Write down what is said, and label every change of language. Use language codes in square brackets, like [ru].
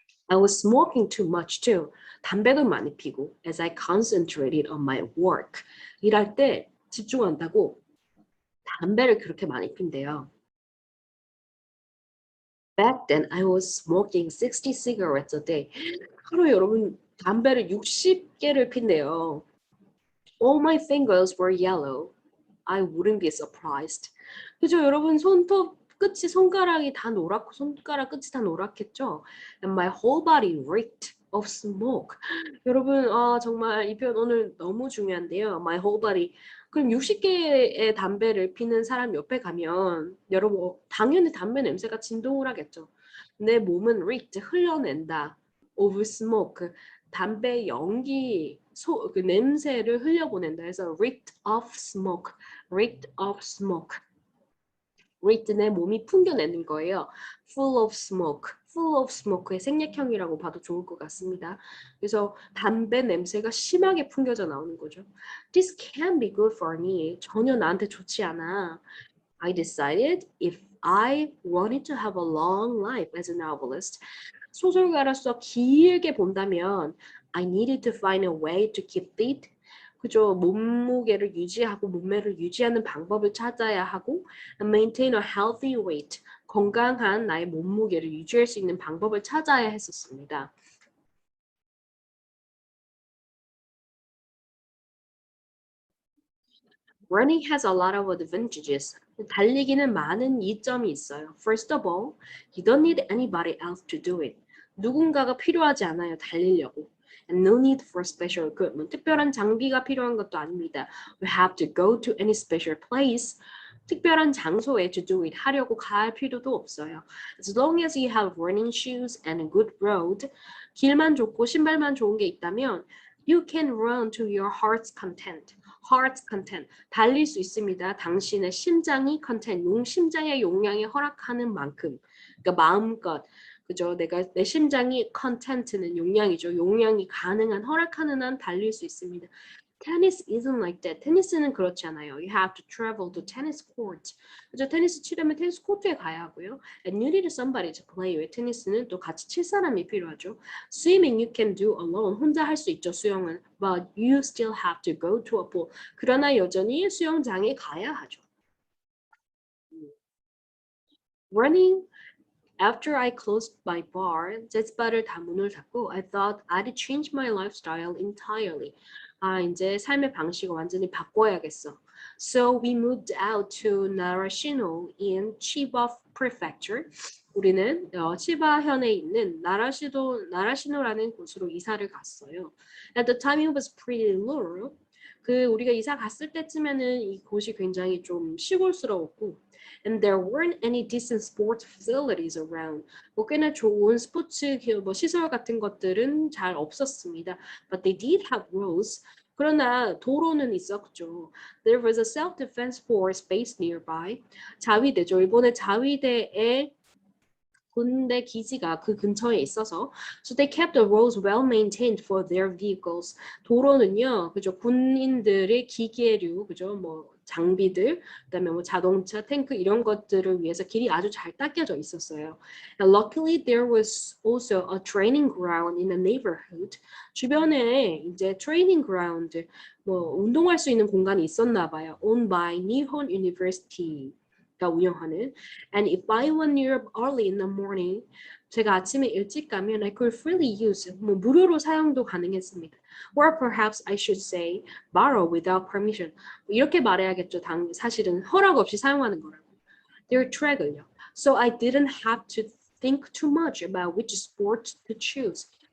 [en] I was smoking too much too. [ko] 담배도 많이 피고 [en] as I concentrated on my work. [ko] 일할 때 집중한다고 담배를 그렇게 많이 핀대요. [en] Back then I was smoking 60 cigarettes a day. [ko] 하루에 여러분 담배를 60개를 핀대요. [en] All my fingers were yellow. I wouldn't be surprised. 그죠? [ko] 여러분 손톱 끝이 손가락이 다 노랗고 손가락 끝이 다 노랗겠죠? [en] And my whole body reeked of smoke. [ko] 여러분 정말 이 표현 오늘 너무 중요한데요. [en] My whole body. [ko] 그럼 60개의 담배를 피는 사람 옆에 가면 여러분 당연히 담배 냄새가 진동을 하겠죠. 내 몸은 [en] reeked [ko] 흘려낸다. [en] of smoke. [ko] 담배 연기 그 냄새를 흘려보낸다 해서 [en] reeked of smoke. reeked of smoke. [ko] reeked 내 몸이 풍겨내는 거예요. [en] full of smoke. [ko] full of smoke의 생략형이라고 봐도 좋을 것 같습니다. 그래서 담배 냄새가 심하게 풍겨져 나오는 거죠. [en] This can't be good for me. [ko] 전혀 나한테 좋지 않아. [en] I decided if I wanted to have a long life as a novelist, [ko] 소설가로서 길게 본다면 [en] I needed to find a way to keep fit. [ko] 그죠? 몸무게를 유지하고 몸매를 유지하는 방법을 찾아야 하고 [en] and maintain a healthy weight. [ko] 건강한 나의 몸무게를 유지할 수 있는 방법을 찾아야 했었습니다. [en] Running has a lot of advantages. [ko] 달리기는 많은 이점이 있어요. [en] First of all, you don't need anybody else to do it. [ko] 누군가가 필요하지 않아요. 달리려고. [en] And no need for special equipment. [ko] 특별한 장비가 필요한 것도 아닙니다. [en] We have to go to any special place. [ko] 특별한 장소에 [en] to do it [ko] 하려고 갈 필요도 없어요. [en] As long as you have running shoes and a good road, [ko] 길만 좋고 신발만 좋은 게 있다면 [en] you can run to your heart's content. heart's content. [ko] 달릴 수 있습니다. 당신의 심장이 content, 심장의 용량에 허락하는 만큼. 그러니까 마음껏. 그죠? 내 심장이 content는 용량이죠. 용량이 가능한, 허락하는 한 달릴 수 있습니다. [en] Tennis isn't like that. [ko] 테니스는 그렇지 않아요. [en] You have to travel to tennis court. [ko] 그죠? 테니스 치려면 테니스 코트에 가야 하고요. [en] And you need somebody to play with. [ko] 테니스는 또 같이 칠 사람이 필요하죠. [en] Swimming you can do alone. [ko] 혼자 할 수 있죠, 수영은. [en] But you still have to go to a pool. [ko] 그러나 여전히 수영장에 가야 하죠. [en] Running After I closed my bar, [ko] 재즈바를 다 문을 닫고 [en] I thought I'd change my lifestyle entirely. [ko] 이제 삶의 방식을 완전히 바꿔야겠어. [en] So we moved out to Narashino in Chiba Prefecture. [ko] 우리는 치바현에 있는 나라시노라는 곳으로 이사를 갔어요. [en] At the time it was pretty rural. [ko] 우리가 이사 갔을 때쯤에는 이 곳이 굉장히 좀 시골스러웠고 [en] and there weren't any decent sports facilities around. [ko] 꽤나 좋은 스포츠 시설 같은 것들은 잘 없었습니다. [en] But they did have roads. [ko] 그러나 도로는 있었죠. [en] There was a self-defense force based nearby. [ko] 자위대죠. 일본의 자위대의 군대 기지가 그 근처에 있어서 [en] so they kept the roads well maintained for their vehicles. [ko] 도로는요, 그죠? 군인들의 기계류, 그죠? 장비들, 그다음에 자동차, 탱크 이런 것들을 위해서 길이 아주 잘 닦여져 있었어요. [en] And luckily there was also a training ground in the neighborhood. [ko] 주변에 이제 [en] training ground, [ko] 운동할 수 있는 공간이 있었나 봐요. [en] Owned by Nihon University. [ko] 운영하는 [en] and if I went near early in the morning [ko] 제가 아침에 일찍 가면 [en] I could freely use [ko] 무료로 사용도 가능했습니다. [en] Or perhaps I should say borrow without permission. [ko] 이렇게 말해야겠죠. 사실은 허락 없이 사용하는 거라고. [en] Their track을요. So I didn't have to think too much about which sport to choose.